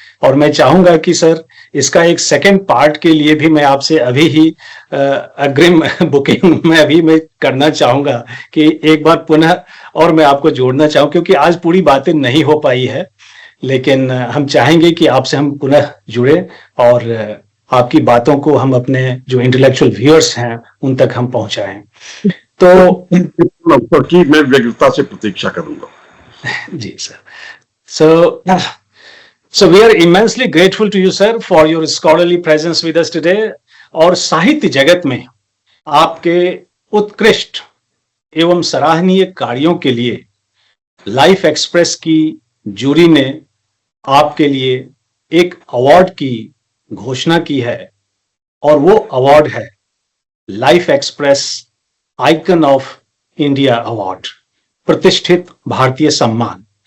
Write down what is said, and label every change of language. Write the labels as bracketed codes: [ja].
[hi] और मैं चाहूंगा कि सर इसका एक सेकंड पार्ट के लिए भी मैं आपसे अभी ही अग्रिम बुकिंग में अभी मैं करना चाहूंगा कि एक बार पुनः और मैं आपको जोड़ना चाहूँ, क्योंकि आज पूरी बातें नहीं हो पाई है, लेकिन हम चाहेंगे कि आपसे हम पुनः जुड़े और आपकी बातों को हम अपने जो इंटेलेक्चुअल व्यूअर्स हैं उन तक हम पहुंचाएं। तो की मैं व्यग्रता से प्रतीक्षा करूंगा। जी sir. [en] So we are immensely grateful to you, sir, for your scholarly presence with us today. [hi] और साहित्य जगत में आपके उत्कृष्ट एवं सराहनीय कार्यों के लिए लाइफ एक्सप्रेस की जूरी ने आपके लिए एक अवार्ड की घोषणा की है, और वो अवार्ड है life express icon of India award, प्रतिष्ठित भारतीय सम्मान।